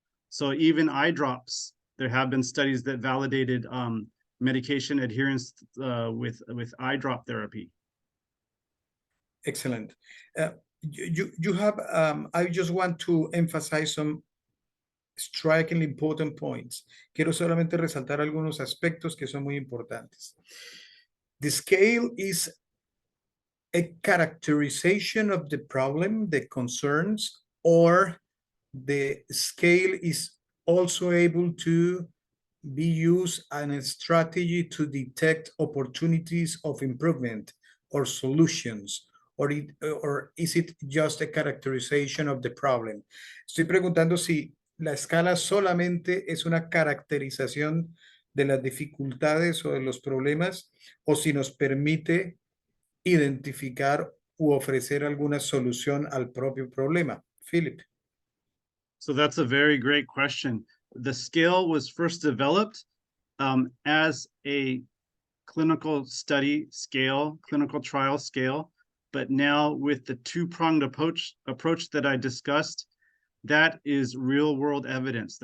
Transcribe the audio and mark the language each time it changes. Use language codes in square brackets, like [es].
[en] So even eye drops, there have been studies that validated medication adherence with eye drop therapy. Excellent. You have, I just want to emphasize some strikingly important points. [es] Quiero solamente resaltar algunos aspectos que son muy importantes. [en] The scale is a characterization of the problem, the concerns, or the scale is also able to be used as a strategy to detect opportunities of improvement or solutions, or is it just a characterization of the problem? [es] Estoy preguntando si la escala solamente es una caracterización de las dificultades o de los problemas, o si nos permite identificar u ofrecer alguna solución al propio problema. [en] Philip. So that's a very great question. The scale was first developed as a clinical study scale, clinical trial scale, but now with the two-pronged approach that I discussed, that is real world evidence.